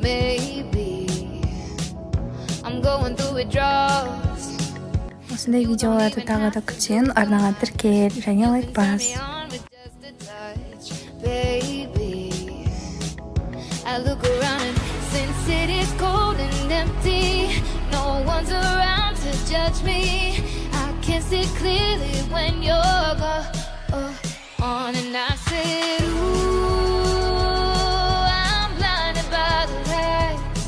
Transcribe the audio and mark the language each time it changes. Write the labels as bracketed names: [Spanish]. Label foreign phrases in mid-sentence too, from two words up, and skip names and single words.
[English] Maybe I'm going through withdrawals. [Kazakh] Осындай видеоларды тағы да күтсең, арнаға тіркел және лайк бас. [English] I look around and since it is cold and empty, no one's around to judge me. I can see clearly when you're gone. And I said, ooh, I'm blinded by the lights.